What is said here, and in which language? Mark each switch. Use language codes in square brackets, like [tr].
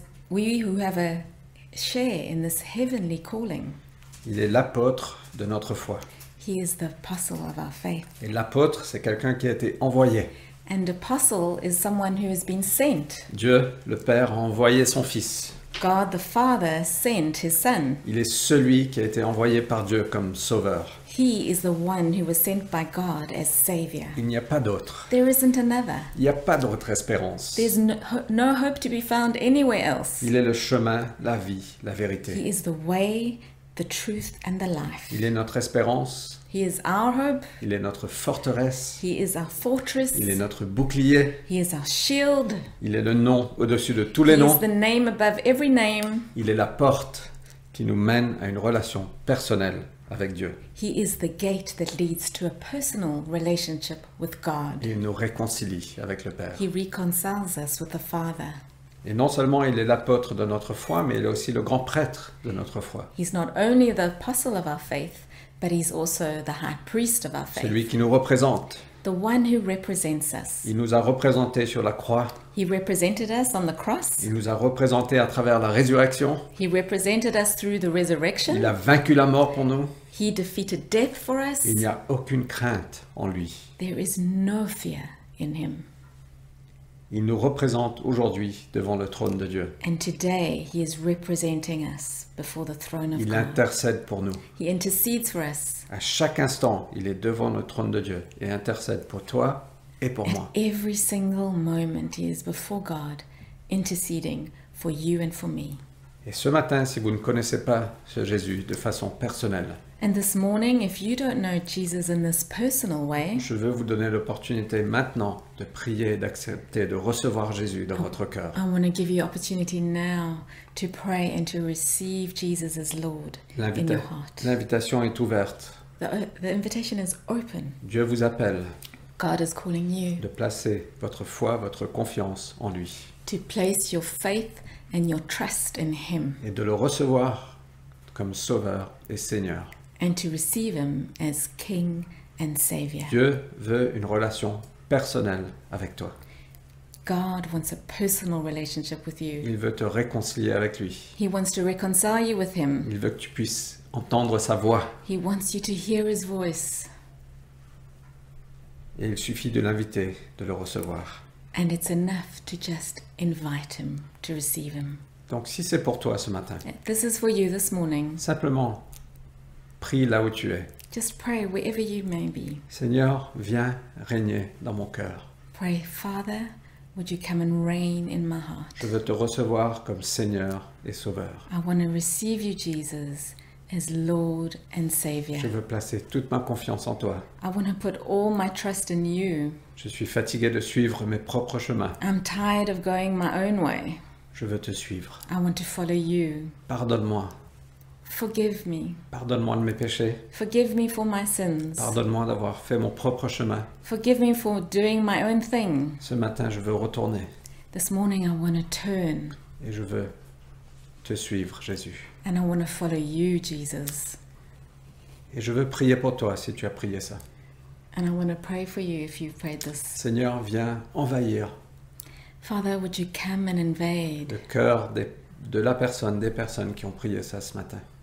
[en] We who have a share in this heavenly calling. [fr] Il est l'apôtre de notre foi. [en] He is the apostle of our faith. [fr] Et l'apôtre, c'est quelqu'un qui a été envoyé. [en] And apostle is someone who has been sent. [fr] Dieu, le Père, a envoyé son Fils. [en] God the Father sent his Son. [fr] Il est celui qui a été envoyé par Dieu comme sauveur. [en] He is the one who was sent by God as Savior. [fr] Il n'y a pas d'autre. [en] There isn't another. [fr] Il n'y a pas d'autre espérance. [en] There's no hope to be found anywhere else. [fr] Il est le chemin, la vie, la [en] He [fr] vérité. [en] is the way, the truth, and the life. [fr] Il est notre espérance. [en] He is our hope. [fr] Il est notre forteresse. [en] He is our fortress. [fr] Il est notre bouclier. [en] He is our shield. [fr] Il est le nom au-dessus de tous [en] He [fr] les [en] is [fr] noms. [en] the name above every name. [fr] Il est la porte qui nous mène à une relation personnelle avec Dieu. [en] He is the gate that leads to a personal relationship with God. [fr] Il nous réconcilie avec le Père. [en] He reconciles us with the Father. [fr] Et non seulement il est l'apôtre de notre foi, mais il est aussi le grand prêtre de notre foi. [en] He's not only the apostle of our faith, but he's also the high priest of our faith. [fr] Celui qui nous représente. [en] The one who represents us. [fr] Il nous a représentés sur la croix. [en] He represented us on the cross. [fr] Il nous a représentés à travers la résurrection. [en] He represented us through the resurrection. [fr] Il a vaincu la mort pour nous. [en] He defeated death for us. [fr] Il n'y a aucune crainte en lui. [en] There is no fear in him. [fr] Il nous représente aujourd'hui devant le trône de Dieu. [en] And today he is representing us before the throne of [fr] Il [en] God. [fr] intercède pour nous. [en] He intercedes for us. [fr] À chaque instant, il est devant le trône de Dieu et intercède pour toi et pour moi. [en] At every single moment he is before God, interceding for you and for me. [fr] Et ce matin, si vous ne connaissez pas ce Jésus de façon personnelle, [en] And this morning, if you don't know Jesus in this personal way, [fr] je veux vous donner l'opportunité maintenant de prier, d'accepter, de recevoir Jésus dans votre cœur. [en] I want to give you opportunity now to pray and to receive Jesus as Lord in your heart. [fr] L'invitation est ouverte. [en] The invitation is open. [fr] Dieu vous appelle [en] God is calling you [fr] de placer votre foi, votre confiance en lui [en] to place your faith and your trust in Him [fr] et de le recevoir comme Sauveur et Seigneur. [en] and to receive Him as King and Savior. [fr] Dieu veut une relation personnelle avec toi. [en] God wants a personal relationship with you. [fr] Il veut te réconcilier avec lui. [en] He wants to reconcile you with Him. [fr] Il veut que tu puisses entendre sa voix. [en] He wants you to hear His voice. [fr] Et il suffit de l'inviter, de le recevoir. [en] And it's enough to just invite Him, to receive Him. [fr] Donc si c'est pour toi ce matin, [en] This is for you this morning. [fr] simplement prie là où tu es. [en] Just pray wherever you may be. [fr] Seigneur, viens régner dans mon cœur. [en] Pray, Father, would you come and reign in my heart? [fr] Je veux te recevoir comme Seigneur et Sauveur. [en] I want to receive you, Jesus, as Lord and Savior. [fr] Je veux placer toute ma confiance en toi. [en] I want to put all my trust in you. [fr] Je suis fatigué de suivre mes propres chemins. [en] I'm tired of going my own way. [fr] Je veux te suivre. [en] I want to follow you. [fr] Pardonne-moi. [en] Forgive me. [fr] Pardonne-moi de mes péchés. [en] Forgive me for my sins. [fr] Pardonne-moi d'avoir fait mon propre chemin. [en] Forgive me for doing my own thing. [fr] Ce matin, je veux retourner [en] This morning I want to turn [fr] et je veux te suivre, Jésus. [en] and I want to follow you, Jesus. [fr] Et je veux prier pour toi si tu as prié ça. [en] And I want to pray for you if you've prayed this. [fr] Seigneur, viens envahir [en] Father, would you come and invade [fr] le cœur de la personne, des personnes qui ont prié ça ce matin.